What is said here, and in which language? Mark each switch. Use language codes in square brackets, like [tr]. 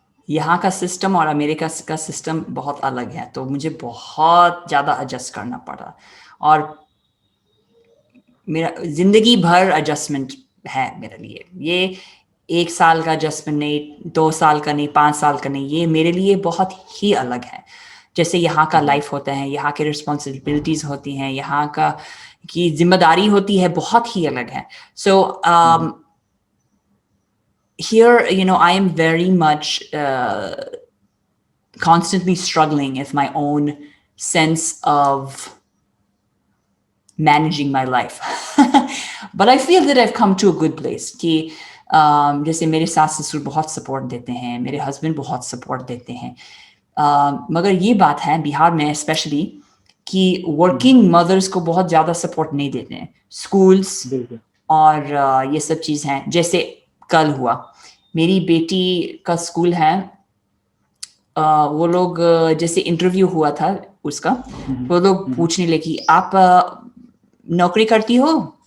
[hi] यहाँ का सिस्टम और अमेरिका का सिस्टम बहुत अलग है, तो मुझे बहुत ज़्यादा एडजस्ट करना पड़ा, और मेरा जिंदगी भर एडजस्टमेंट है मेरे लिए. ये 1 साल का एडजस्टमेंट नहीं, 2 साल का नहीं, 5 साल का नहीं, ये मेरे लिए बहुत ही अलग है. जैसे यहाँ का लाइफ होता है, यहाँ के रिस्पॉन्सिबिलिटीज होती हैं, यहाँ का की जिम्मेदारी होती है, बहुत ही अलग है. [en] So here, I am very much constantly struggling with my own sense of managing my life. But I feel that I've come to a good place [hi] कि जैसे मेरे सास ससुर बहुत सपोर्ट देते हैं, मेरे हस्बैंड बहुत सपोर्ट देते हैं. मगर ये बात है बिहार में स्पेशली कि वर्किंग मदर्स को बहुत ज़्यादा सपोर्ट नहीं देते हैं. स्कूल्स और ये सब चीज़ हैं. जैसे कल हुआ, मेरी बेटी का स्कूल है, वो लोग जैसे इंटरव्यू हुआ था उसका, वो लोग पूछने लगी आप नौकरी करती हो?